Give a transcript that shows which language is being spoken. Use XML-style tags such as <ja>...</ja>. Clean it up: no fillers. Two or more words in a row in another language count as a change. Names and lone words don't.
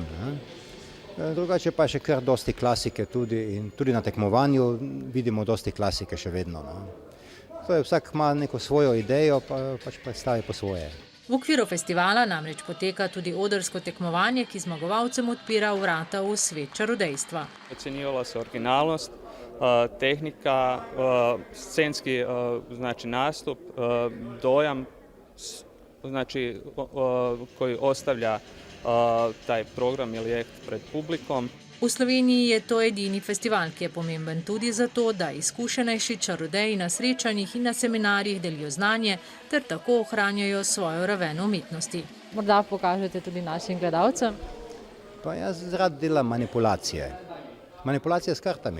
<sl>Drugače pa še kar dosti klasike tudi in tudi na tekmovanju vidimo dosti klasike še vedno. To je, vsak ima neko svojo idejo, pa pač predstavi po svoje. V okviru festivala namreč poteka tudi odrsko tekmovanje, ki zmagovalcem odpira vrata v svet čarodejstva.</sl> <hr>Ocenjivala se originalnost, tehnika, scenski nastup, dojam, koji ostavlja taj program ili akt pred publikom.</hr> <sl>V Sloveniji je to edini festival, ki je pomemben tudi zato, da izkušenejši čarodeji na srečanjih in na seminarjih delijo znanje ter tako ohranjajo svojo raven umetnosti. Morda pokažete tudi našim gledalcem? Pa jaz rad delam manipulacije. Manipulacije s kartami.</sl>